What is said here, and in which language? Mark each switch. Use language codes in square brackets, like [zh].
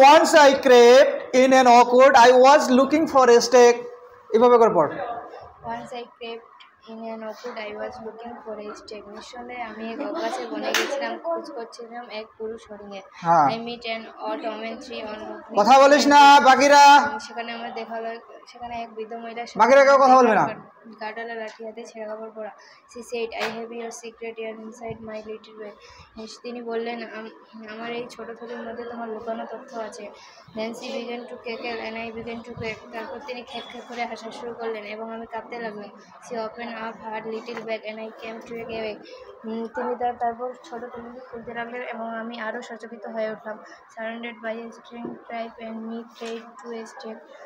[en] Once I crept in an oak wood, I was looking for a stake. [bn] এভাবে করব। [en] Once I crept in an oak wood, I was looking for a stake. [bn] নিঃসন্দেহে আমি এক okay গাছের বনে গেছিলাম, খোঁজ করছিলাম এক পুরুষ হরিণের। I met an old woman tree on. কথা বলিস না বাকিরা। সেখানে আমার দেখা হলো, সেখানে এক বৃদ্ধ মহিলা, বাকিরা কেউ কথা বলবে না। গাডওয়ালা লাঠি হাতে ছেঁড়া কাপড় পরা। [en] She said, I have your secret here inside my little bag. [bn] তিনি বললেন, আমার এই ছোট থলির মধ্যে তোমার লুকানো তথ্য আছে। [en] Then she began to cackle and I began to quack. [bn] তারপর তিনি খ্যাঁক করে হাসা শুরু করলেন এবং আমি কাঁপতে লাগলাম। [en] She opened up her little bag and I came to a cave. [bn] তিনি তারপর ছোট থলিটি খুলতে লাগলেন এবং আমি আরও সচকিত হয়ে উঠলাম। [en] Surrounded by a string tribe and me tied to a stake.